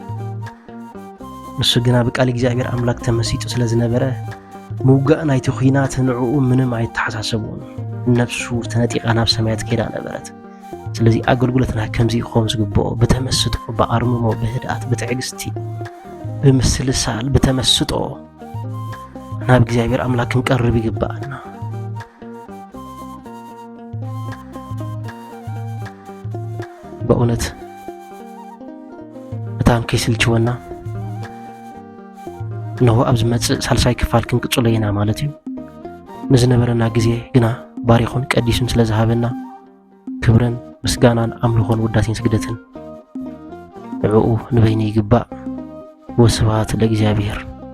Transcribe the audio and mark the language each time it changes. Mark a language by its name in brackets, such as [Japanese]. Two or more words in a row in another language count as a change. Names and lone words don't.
[Tigrinya] ንሱ ግና ብቃል እግዚአብሔር አምላክ ተመሲጡ ስለ ዝነበረ ምውጋእ ናይቲ ኩናት ንዕኡ ምንም አይተሓሳሰቡን ነፍሱ ተነጢቃ ናብ ሰማያት ከይዳ ነበረት ስለዚ አገልግሎትና ከምዚ ይኾን ዝግብኦ በተመስጦ በአርምሞ በህድአት በትዕግስቲ በምስልሳል በተመስጦ ናብ እግዚአብሔር አምላክ ክንቀርብ ይግባአና [Amharic] በእውነት በጣም [Tigrinya] ከይስልችወና ነው አብዝ መጽእ ሳልሳይ ክፋል ክንቅጽለይና ማለት እዩ ንዝነበረና ጊዜ ግና ባሪኹን ቀዲስን ስለዝሃበና ክብረን ምስጋናን አምልኾን ውዳሴን ስግደትን ንዕኡ ንበይኒ ይግባእ [Geez] ወስብሐት ለእግዚአብሔር